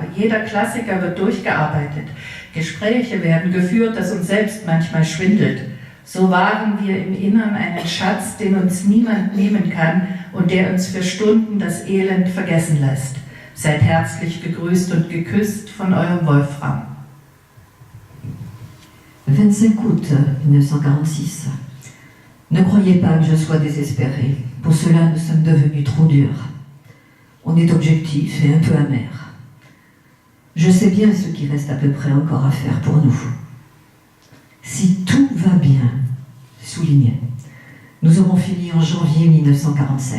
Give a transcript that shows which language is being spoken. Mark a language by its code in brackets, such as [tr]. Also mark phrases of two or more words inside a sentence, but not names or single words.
[de] Jeder Klassiker wird durchgearbeitet. Gespräche werden geführt, das uns selbst manchmal schwindelt. So wahren wir im Innern einen Schatz, den uns niemand nehmen kann und der uns für Stunden das Elend vergessen lässt. Seid herzlich gegrüßt und geküsst von eurem Wolfram. [fr] 25 août 1946. Ne croyez pas que je sois désespérée. Pour cela, nous sommes devenus trop durs. On est objectif et un peu amer. Je sais bien ce qui reste à peu près encore à faire pour nous. Si tout va bien, soulignait, nous aurons fini en janvier 1947.